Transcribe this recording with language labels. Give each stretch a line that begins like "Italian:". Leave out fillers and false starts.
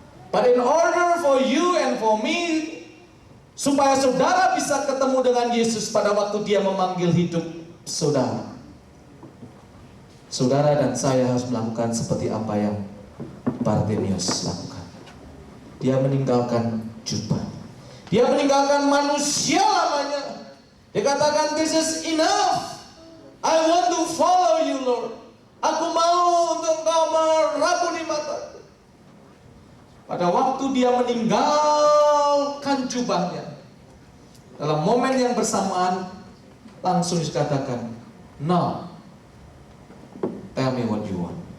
English: But in order for you and for me,
Indonesian: supaya saudara bisa ketemu dengan Yesus pada waktu dia memanggil hidup saudara, saudara dan saya harus melakukan seperti apa yang Bartimeus lakukan. Dia meninggalkan jubah. Dia meninggalkan manusia lamanya.
English: Dia katakan, "This is enough. I want to follow you, Lord.
Indonesian: Aku mau untuk Engkau merabuni mataku." Pada waktu dia meninggalkan jubahnya, dalam momen yang bersamaan langsung dikatakan,
English: "Now, tell me what you want."